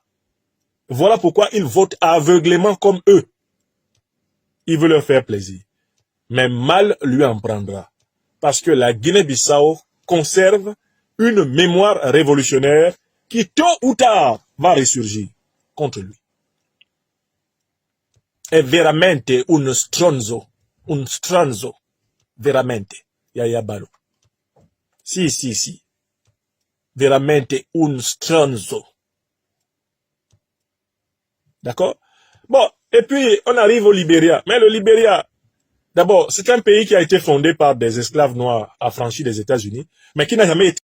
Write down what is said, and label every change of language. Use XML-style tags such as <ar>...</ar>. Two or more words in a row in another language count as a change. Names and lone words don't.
<fr>Voilà pourquoi il vote aveuglément comme eux. Il veut leur faire plaisir. Mais mal lui en prendra. Parce que la Guinée-Bissau conserve une mémoire révolutionnaire qui, tôt ou tard, va ressurgir contre lui.</fr> <it>È veramente un stronzo, veramente, Yaya Bello. Si, veramente un stronzo.</it> <fr>D'accord? Bon, et puis on arrive au Libéria. Mais le Libéria, d'abord, c'est un pays qui a été fondé par des esclaves noirs affranchis des États-Unis, mais qui n'a jamais été</fr>